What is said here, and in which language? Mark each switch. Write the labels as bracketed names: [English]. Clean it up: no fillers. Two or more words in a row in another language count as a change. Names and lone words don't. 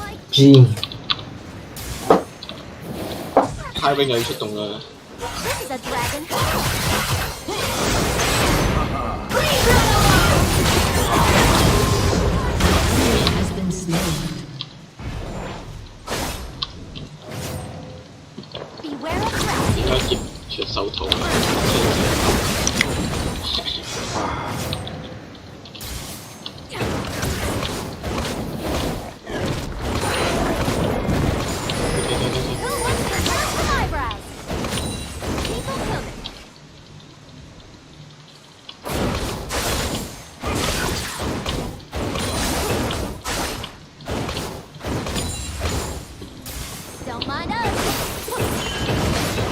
[Cantonese] G 太兵又要出動啦！ [English] This is a dragon. Has been slain. Beware of traps. [Cantonese] 點解劫出手套？ [English] Eyebrows. People coming. Don't mind us.